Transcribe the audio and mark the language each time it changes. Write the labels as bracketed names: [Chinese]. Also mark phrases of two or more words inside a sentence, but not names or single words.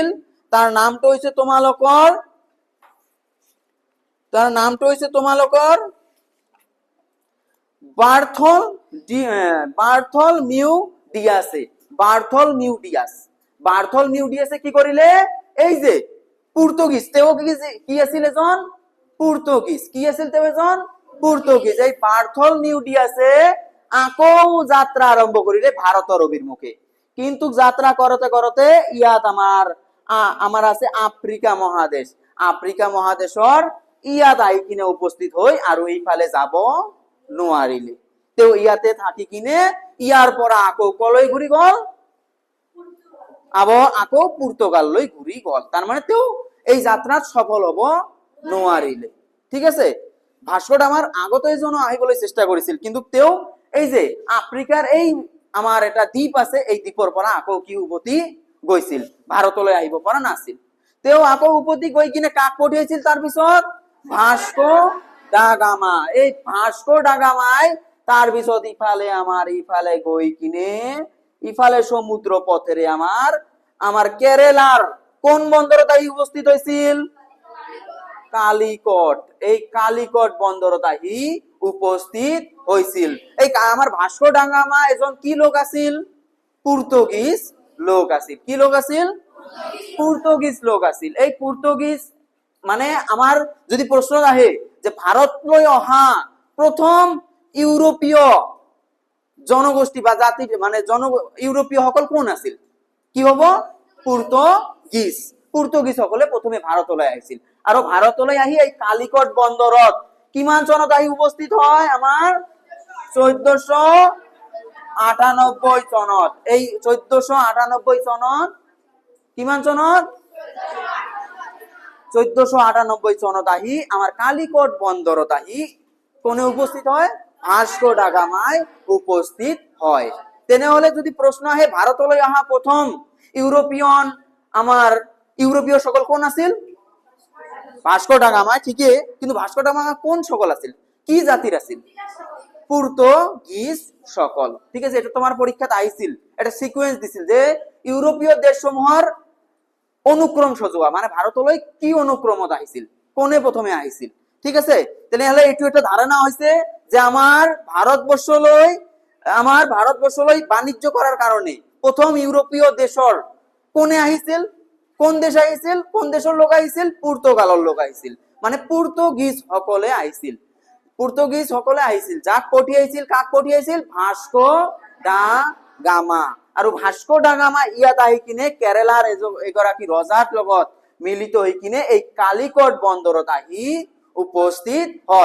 [Assamese] তার নামটো হৈছে তোমালোকৰ বাৰ্থলমিউ ডিয়াছে। বাৰ্থলমিউ ডিয়াছে কি কৰিলে, এই যে পর্তুগিজ, তেও কি আছিল এজন পর্তুগিজ, কি আছিল তেও এজন পর্তুগিজ। এই বাৰ্থলমিউ ডিয়াছে আকৌ যাত্রা আরম্ভ করিলে ভারতের অভিমুখে। [Bangla] কিন্তু যাত্রা করতে করতে [Assamese] ইয়াত আমার আছে আফ্রিকা মহাদেশ, আফ্রিকা মহাদেশর ইয়াত আহি কিনে উপস্থিত হই আর এইফালে যাব নোৱাৰিলে। তেও ইয়াতে থাকি কিনে ইয়ার পৰা আকৌ কলৈ ঘুরি গল, আকৌ পর্তুগাললৈ ঘুরি গল। তার মানে তেও এই যাত্রাত সফল হব নোৱাৰিলে। ঠিক আছে, ভাস্কো ডাগামাৰ আগত এজন আহিবলৈ চেষ্টা কৰিছিল, কিন্তু তেও এই যে আফ্রিকার এই আমার এটা দ্বীপ আছে, এই দ্বীপৰ পৰা আকৌ কি উভতি গৈছিল, ভারতলৈ আহিব পৰা নাছিল। তেও আকৌ উভতি গৈ কিনে কাক পঠিয়াইছিল তাৰ পিছত, ভাস্কো ডাগামা। এই ভাস্কো ডাগামাই তার পিছত ইফালে গই কিনে ইফালে সমুদ্র পথেরে আমার কেরালার কোন বন্দরত আহি উপস্থিত হয়েছিল, কালিকট। এই কালিকট বন্দরত আহি উপস্থিত হয়েছিল। এই আমার ভাস্কো ডাগামা এজন কি লোক আছিল, পর্তুগিজ লোক আছিল। কি লোক আছিল, পর্তুগিজ লোক আছিল। এই পর্তুগিজ মানে আমার যদি প্রশ্ন আহে যে ভারতলৈ অহা প্রথম ইউরোপীয় জনগোষ্ঠী বা জাতি মানে ইউরোপীয় সকল কোন আছিল, কি হব, পর্তুগিজ সকলে প্রথমে ভারতলৈ আহিছিল। আৰু ভারতলৈ আহি এই কালিকট বন্দরত কিমান চনত আহি উপস্থিত হয়, আমার 1498 চনত। এই 1498 চনত, কিমান চনত, 1498 চনত আহি আমার কালিকট বন্দরত আহি কোনে উপস্থিত হয়, ভাস্কো ডাগামায় উপস্থিত হয়। তেনেহলে যদি প্রশ্ন আহে ভারতলৈ অহা প্রথম ইউরোপীয় সকল কোন আছিল, ভাস্কো ডাগামা। ঠিকই, কিন্তু ভাস্কো ডাগামা কোন সকল আছিল, কি জাতির আছিল, পর্তুগিজ সকল। ঠিক আছে, এটা তোমার পরীক্ষাতে আইছিল, এটা সিকোয়েন্স দিছিল যে ইউরোপীয় দেশসমূহৰ অনুক্রম সজোৱা, মানে ভারতলৈ কি অনুক্রমত আহিছিল, কোনে প্রথমে আহিছিল। ঠিক আছে, তেনেহলে এইটো এটা ধারণা হয়েছে যে আমার ভারতবর্ষলৈ বাণিজ্য করার কারণে প্রথম ইউরোপীয় দেশৰ কোনে আহিছিল, কোন দেশ আহিছিল, কোন দেশের লোক আহিছিল, পর্তুগালের লোক আহিছিল। মানে পর্তুগিজ সকলে আহিছিল, যাক পঠিয়াইছিল, কাক পঠিয়াইছিল, ভাস্কো ডা গামা। আৰু ভাস্কো ডাগামা ইয়াত আহি কিনে কেৰালাৰ এগৰাকী ৰজাৰ লগত মিলিত হৈ কিনে এই কালিকট বন্দৰত আহি উপস্থিত হয়।